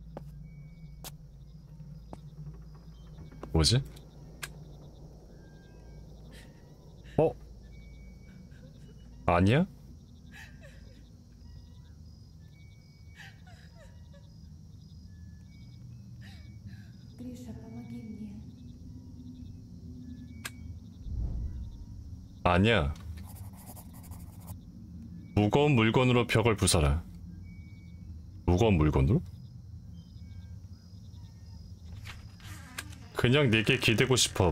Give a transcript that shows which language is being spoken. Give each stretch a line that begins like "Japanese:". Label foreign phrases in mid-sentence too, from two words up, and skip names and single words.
Korean: 뭐지? 아니야?
Russian: Гриша, помоги мне.
Korean: 아니야. 무거운 물건으로 벽을 부숴라. 무거운 물건으로? 그냥 네게 기대고 싶어.